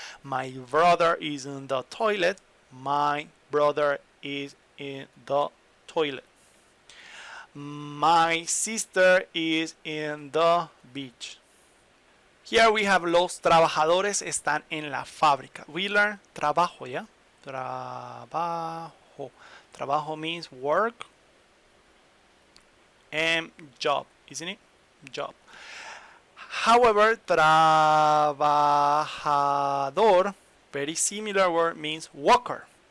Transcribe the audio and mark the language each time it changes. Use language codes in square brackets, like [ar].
[en] My brother is in the toilet. My brother is in the toilet. My sister is in the beach. Here we have [es] los trabajadores están en la fábrica. [en] We learn trabajo, yeah? Trabajo. Trabajo means work and job, isn't it? Job. However, trabajador, very similar word, means worker.